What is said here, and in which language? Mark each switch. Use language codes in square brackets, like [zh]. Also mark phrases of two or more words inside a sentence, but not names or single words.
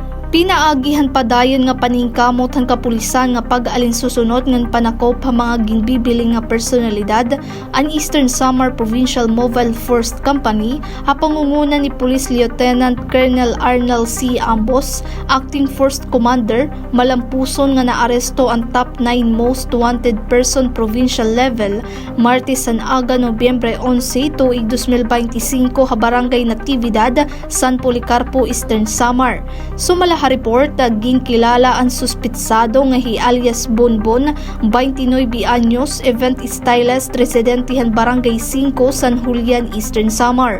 [war] Pinaagihan pa dayon nga paningkamot ang kapulisan nga pag-alinsusunod ngan panakop ang mga ginbibiling nga personalidad ang Eastern Samar Provincial Mobile Force Company ha pangunguna ni Police Lieutenant Colonel Arnel C. Ambos, [en] Acting First Commander, [war] malampuson nga naaresto ang [en] top 9 most wanted person provincial level [war] Martes san aga Nobyembre 11 tuig 2025 ha Barangay Natividad, San Policarpo, Eastern Samar. Report ginkilala ang suspitsado nga alias Bonbon, 29 anyos, event stylist, residentihan Barangay 5, San Julian, Eastern Samar.